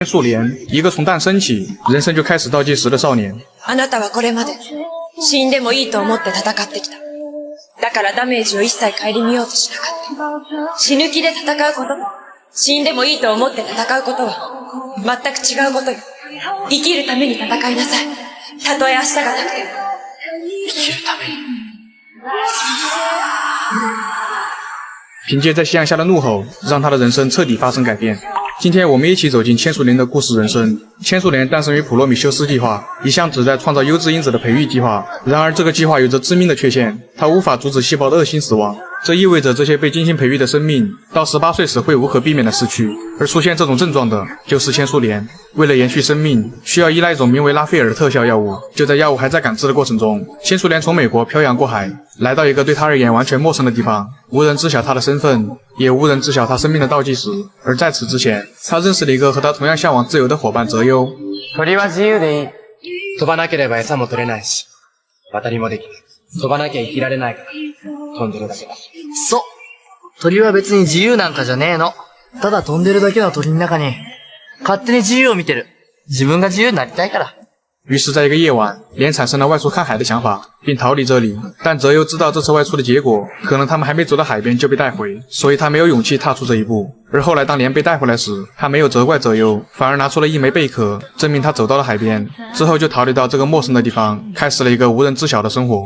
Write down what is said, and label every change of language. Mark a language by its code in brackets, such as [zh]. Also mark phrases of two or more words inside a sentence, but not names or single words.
[zh] 数年，一个从诞生起人生就开始倒计时的少年。 [ja] あなたはこれまで死んでもいいと思って戦ってきた。だからダメージを一切顧みようとしなかった。死ぬ気で戦うことと、死んでもいいと思って戦うことは全く違うことよ。生きるために戦いなさい。たとえ明日がなくても。生きるために。 [zh] 凭借在夕阳下的怒吼，让他的人生彻底发生改变。今天我们一起走进千树莲的故事人生。千树莲诞生于普罗米修斯计划，一项旨在创造优质因子的培育计划。然而这个计划有着致命的缺陷，它无法阻止细胞的恶性死亡。这意味着这些被精心培育的生命到18岁时会无可避免的逝去。而出现这种症状的就是千树莲。为了延续生命，需要依赖一种名为拉斐尔的特效药物。就在药物还在感知的过程中，千树莲从美国漂洋过海，来到一个对他而言完全陌生的地方，无人知晓他的身份，也无人知晓他生命的倒计时。而在此之前，他认识了一个和他同样向往自由的伙伴泽优。 [ja] 鳥は自由でいい。飛ばなければ餌も取れないし、渡りもできない。飛ばなきゃ生きられないから、飛んでるだけだ。そう。鳥は別に自由なんかじゃねえの。ただ飛んでるだけの鳥の中に、勝手に自由を見てる。自分が自由になりたいから。 [zh] 于是在一个夜晚，莲产生了外出看海的想法，并逃离这里。但泽优知道这次外出的结果，可能他们还没走到海边就被带回，所以他没有勇气踏出这一步。而后来当莲被带回来时，他没有责怪泽优，反而拿出了一枚贝壳，证明他走到了海边。之后就逃离到这个陌生的地方，开始了一个无人知晓的生活。